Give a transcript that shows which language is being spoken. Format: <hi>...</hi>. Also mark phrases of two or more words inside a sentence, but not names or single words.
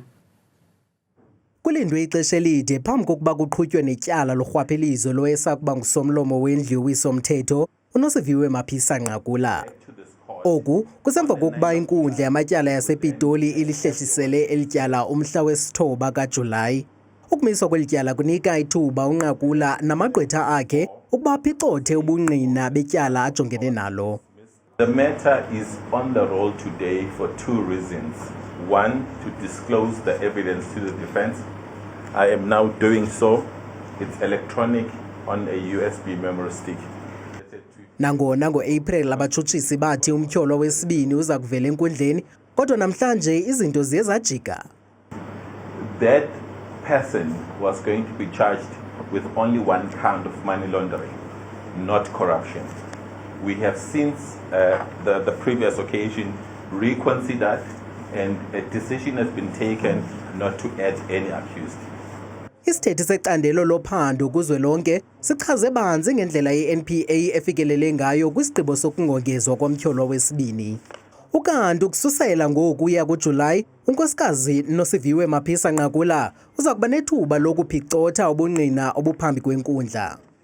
<xh>Kulindwe ixesha elide phambi kokuba kuqhutywe netyala lorhwaphilizo lowayesakuba ngusomlomo wendlu yowiso-mthetho uNosiviwe Maphisa Nqakula. Oku kusemva kokuba inkundla yamatyala yasePitoli ilihlehlisele elityala umhla wesithoba kaJulayi. Ukumiswa kwelityala kunika ithuba uNqakula namagqwetha akhe ukuba aphicothe ubungqina betyala ajongene nalo.</xh> <en>The matter is on the roll today for two reasons. One, to disclose the evidence to the defense. I am now doing so. It's electronic on a USB memory stick.</en> <xh>Nangona ngo-April abatshutshisi bathi umtyholo wesibini uza kuvela enkundleni, kodwa namhlanje izinto ziye zajika.</xh> <en>That person was going to be charged with only 1 count of money laundering, not corruption. We have since the previous occasion reconsidered, and a decision has been taken not to add any accused.</en> <xh>Isithethi secandelo lophando kuzwelonke sichaze banzi ngendlela ye-NPA efikelele ngayo kwisigqibo sokungongezwa komtyholo wesibini. Ukanti ukususela ngokuya kuJulayi, unkosikazi Nosiviwe Maphisa Nqakula uza kuba nethuba lokuphicotha ubungqina obuphambi kwenkundla.</xh>